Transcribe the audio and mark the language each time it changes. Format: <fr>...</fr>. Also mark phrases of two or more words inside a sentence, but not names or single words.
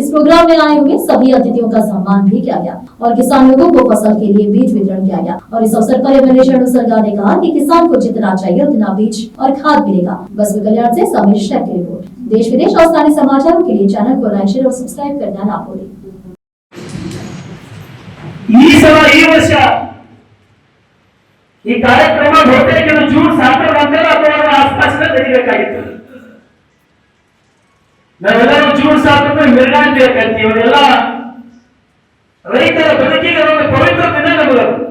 <hi>इस प्रोग्राम में आए हुए सभी अतिथियों का सम्मान भी किया गया और किसान लोगों को फसल के लिए बीज वितरण किया गया। और इस अवसर पर एमएलए शरणु सरकार ने कहा कि किसान को जितना चाहिए उतना बीज और खाद मिलेगा। बसवकल्याण से समीर शेख की रिपोर्ट। देश विदेश और स्थानीय समाचारों के लिए चैनल को लाइक, शेयर और सब्सक्राइब करना ना भूलें।</hi> <kn>ಈ ಕಾರ್ಯಕ್ರಮ ಬಹುತೇಕ ಜೂನ್ 7 ನಂತರ ಅಥವಾ ಆಸ್ಪಾಸಿನ ನಡೀಬೇಕಾಗಿತ್ತು. ನಾವೆಲ್ಲರೂ ಜೂನ್ 7 ಮಿರ್ಗಾಂತಿ ಕರಿತೀವಿ. ಇವರೆಲ್ಲ ರೈತರ ಬದುಕಿಗೆ ಒಂದು ಪವಿತ್ರ ದಿನ ನಮಗೆ.</kn>